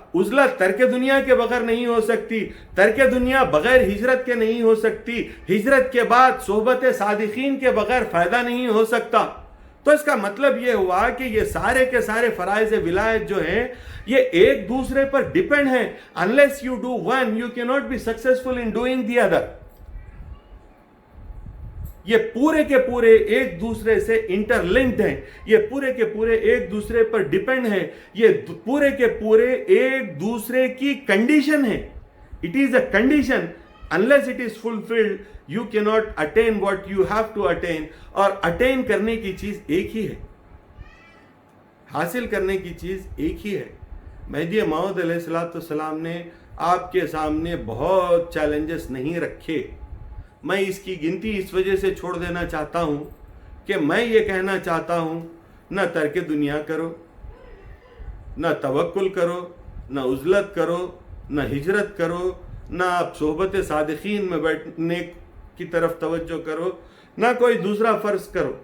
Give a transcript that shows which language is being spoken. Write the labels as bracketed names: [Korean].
[Urdu] عزلت ترک دنیا کے بغیر نہیں ہو سکتی. ترک دنیا بغیر ہجرت کے نہیں ہو سکتی. ہجرت کے بعد صحبت صادقین کے بغیر فائدہ نہیں ہو سکتا. تو اس کا مطلب یہ ہوا کہ یہ سارے کے سارے فرائض ولایت جو ہیں یہ ایک دوسرے پر ڈیپینڈ ہیں. [English] unless you do one you cannot be successful in doing the other. [Urdu] یہ پورے کے پورے ایک دوسرے سے انٹر لنکڈ ہیں. یہ پورے کے پورے ایک دوسرے پر ڈیپینڈ ہیں. یہ پورے کے پورے ایک دوسرے کی کنڈیشن ہے. [English] It is a condition. Unless it is fulfilled, you cannot attain what you have to attain. [Urdu] اور attain کرنے کی چیز ایک ہی ہے, حاصل کرنے کی چیز ایک ہی ہے. مہدی موعود علیہ السلام نے آپ کے سامنے بہت چیلنجز نہیں رکھے. میں اس کی گنتی اس وجہ سے چھوڑ دینا چاہتا ہوں کہ میں یہ کہنا چاہتا ہوں نہ ترک دنیا کرو, نہ توکل کرو, نہ عزلت کرو, نہ ہجرت کرو, نہ آپ صحبت صادقین میں بیٹھنے کی طرف توجہ کرو, نہ کوئی دوسرا فرض کرو.